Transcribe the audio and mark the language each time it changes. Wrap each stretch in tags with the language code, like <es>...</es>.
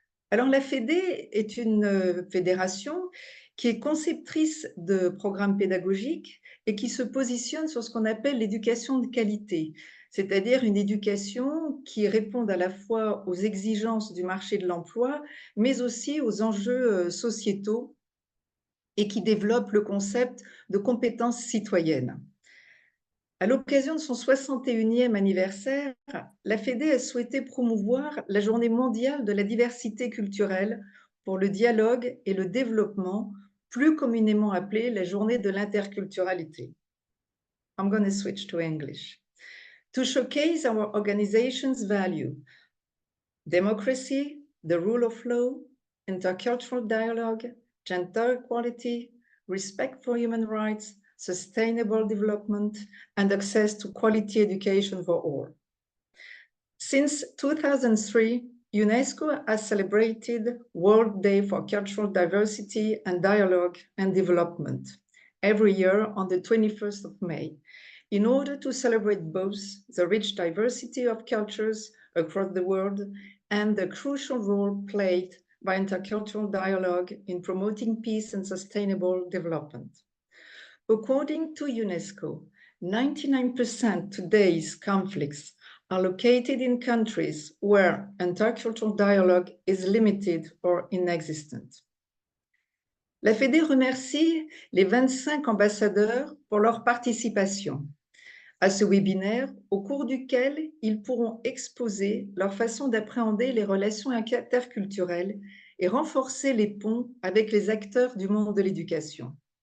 <fr>Alors, la FEDE est une fédération qui est conceptrice de programmes pédagogiques et qui se positionne sur ce qu'on appelle l'éducation de qualité, c'est-à-dire une éducation qui réponde à la fois aux exigences du marché de l'emploi, mais aussi aux enjeux sociétaux et qui développe le concept de compétences citoyennes. À l'occasion de son 61e anniversaire, la FEDE a souhaité promouvoir la Journée mondiale de la diversité culturelle pour le dialogue et le développement, plus communément appelée la Journée de l'interculturalité.</fr> <en>I'm going to switch to English. To showcase our organization's value, democracy, the rule of law, intercultural dialogue, gender equality, respect for human rights, sustainable development, and access to quality education for all. Since 2003, UNESCO has celebrated World Day for Cultural Diversity and Dialogue and Development every year on the 21st of May, in order to celebrate both the rich diversity of cultures across the world and the crucial role played by intercultural dialogue in promoting peace and sustainable development. According to UNESCO, 99% of today's conflicts are located in countries where intercultural dialogue is limited or inexistent.</en> <fr>La FEDE remercie les 25 ambassadeurs pour leur participation à ce webinaire au cours duquel ils pourront exposer leur façon d'appréhender les relations interculturelles et renforcer les ponts avec les acteurs du monde de l'éducation.</fr>